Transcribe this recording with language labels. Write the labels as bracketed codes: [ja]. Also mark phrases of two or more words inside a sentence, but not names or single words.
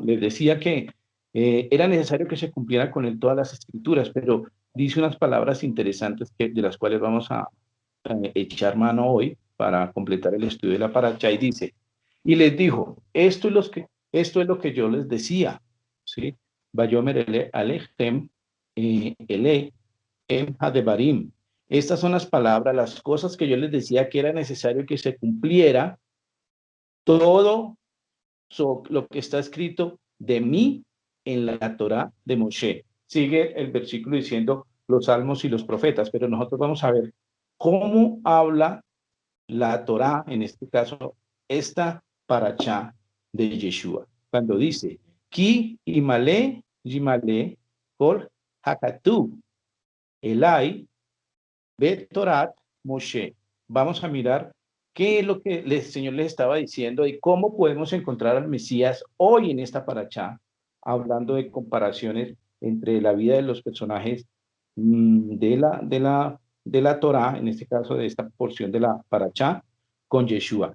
[es] Les decía que era necesario que se cumpliera con él todas las escrituras, pero dice unas palabras interesantes de las cuales vamos a echar mano hoy para completar el estudio de la paracha, y dice, y les dijo, esto es lo que yo les decía, ¿sí? [he] ויאמר אליהם אלה הדברים. [es] Estas son las palabras, las cosas que yo les decía que era necesario que se cumpliera todo lo que está escrito de mí en la Torá de Moshe. Sigue el versículo diciendo los salmos y los profetas, pero nosotros vamos a ver cómo habla la Torá, en este caso, esta paracha de Yeshua. Cuando dice, [he] כי ימלא ימלא כל הכתוב עלי בתורת משה. [es] Vamos a mirar qué es lo que el Señor les estaba diciendo y cómo podemos encontrar al Mesías hoy en esta paracha, hablando de comparaciones entre la vida de los personajes de la Torá, en este caso de esta porción de la paracha, con Yeshua.